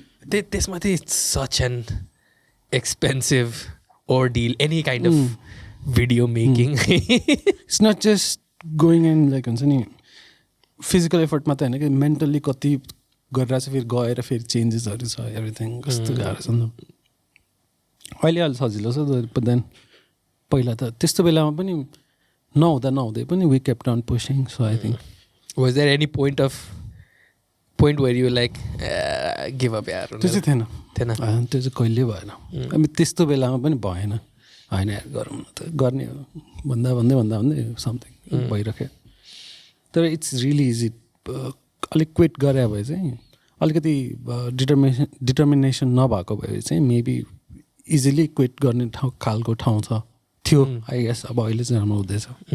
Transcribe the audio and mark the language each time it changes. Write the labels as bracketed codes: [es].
[en] त्यसमाथि such an expensive ordeal, any kind of video making. It's not just going in like [ne] हुन्छ नि physical effort मात्रै होइन कि मेन्टल्ली कति गरेर चाहिँ फेरि गएर फेरि चेन्जेसहरू छ एभ्रिथिङ कस्तो गाह्रो छ नि त अहिले सजिलो छ देन पहिला त त्यस्तो बेलामा पनि नहुँदै पनि we kept on pushing so I think [en] Was there any point where you were like give up यार? [ne] त्यो चाहिँ थिएन त्यो चाहिँ कहिले भएन हामी त्यस्तो बेलामा पनि भएन होइन यार गरौँ न त गर्ने हो भन्दै समथिङ भइरह्यो तर इट्स रियली इजी अलिक क्विट गरे भए चाहिँ अलिकति डिटर्मिनेसन नभएको भए चाहिँ मेबी इजिली क्विट गर्ने खालको ठाउँ थियो आई गेस अब अहिले चाहिँ राम्रो हुँदैछ.